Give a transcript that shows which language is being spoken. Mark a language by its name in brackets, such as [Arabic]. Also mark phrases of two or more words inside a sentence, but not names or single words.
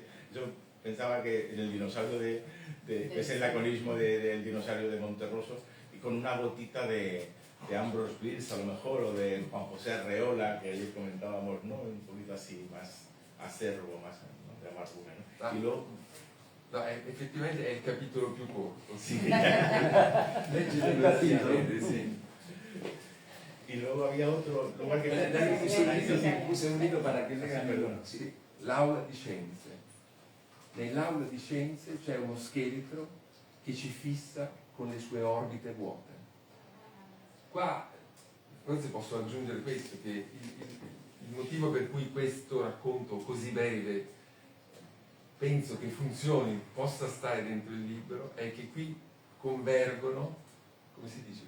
[Spanish] Yo pensaba que en el dinosaurio es el laconismo del dinosaurio de Monterroso, y con una gotita de Ambrose Bierce a lo mejor, o de Juan José Arreola, que ayer comentábamos, ¿no? Un poquito así, más acervo, más, ¿no? De amargura, ¿no? Y luego... No, [Italian] effettivamente è il capitolo più corto. [Spanish] Sí. [Italian] Sì. [Spanish] Y luego había otro lugar que... Puse un hilo para que lean, perdón. Sí. [Italian] L'aula di scienze. Nell'aula di scienze c'è uno scheletro che ci fissa con le sue orbite vuote. Qua forse posso aggiungere questo, che il motivo per cui questo racconto così breve penso che funzioni, possa stare dentro il libro, è che qui convergono, come si dice?